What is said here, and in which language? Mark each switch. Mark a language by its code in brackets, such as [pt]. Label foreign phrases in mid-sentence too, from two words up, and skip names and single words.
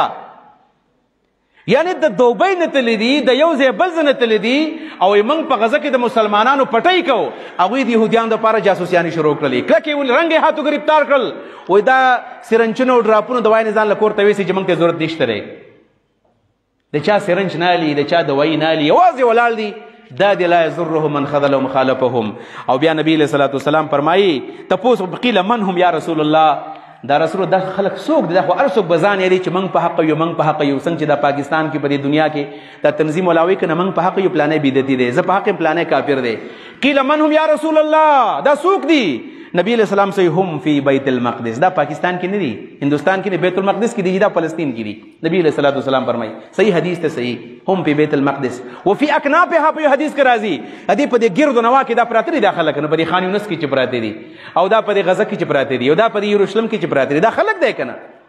[ps] یعنې د دوبۍ نه تللی دي د یو ځای بل ځای نه تللی دي او موږ په غزه کې د مسلمانانو پټۍ کوو. هغوی د یهودیانو دپاره جاسوسیانې شروع کړلې کلک یې ونیول رنګ یې هاتو ګرفتار کړل. وایي دا سرنچونه او ډراپونه دوايانې ځان له کور ته ویسي چې موږ ته ضرورت نشته دی. د چا سرنج نالي د چا دوایي نالي یوازې ولاړ دي دا دی [ar] لا یضرهم من خذلهم خالفهم. [ps] او بیا نبی [ar] علیه الصلاة والسلام [ps] فرمایي تپوس [ar] قیل من هم یا رسول الله [ps] دا رسول دا خلک څوک دي دا خو هر څوک به ځان یادوي چې موږ په حق یو موږ په حق یو. څنګه چې دا پاکستان کې په دې دنیا کې دا تنظیم ولاوي که نه موږ په حق یو پلانې بدعتي دی زه په حق پلانې کافر دی. [ar] قیل من هم یا رسول الله [ps] دا څوک دي؟ نبی [ar] علیہ السلام [ps] سے [ar] هم فی بیت المقدس [ps] دا پاکستان کې نه دي هندوستان کې نه بیت المقدس کې دي دا فلسطین کې دي. نبی [ar] علیہ الصلوۃ والسلام [ps] فرمایي صحیح حدیث ته [ar] صحیح هم فی بیت المقدس وفي اکنافها [ps] په حدیث کې راځي ادي په دې ګرد نوا کې دا پراته دي دا خلک نه په دې خان یونس کې چې پراته دي او دا په دې غزه کې چې پراته دي او دا په یروشلم کې چې پراته دي دا خلک دی کنه.